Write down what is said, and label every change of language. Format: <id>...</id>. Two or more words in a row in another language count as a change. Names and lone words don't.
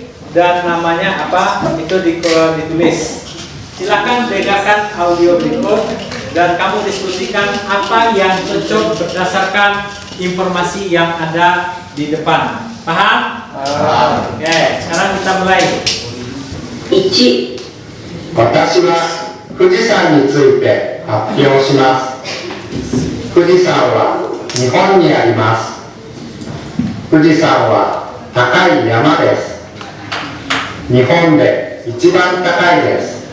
<id>Dan namanya apa, itu ditulis. Silakan bedakan audio berikut dan kamu diskusikan apa yang cocok berdasarkan informasi yang ada di depan. Paham? Oke, sekarang kita mulai.</id> <ja>1、私は富士山について発表します。富士山は日本にあります。富士山は高い山です。日本で一番高いです。</ja>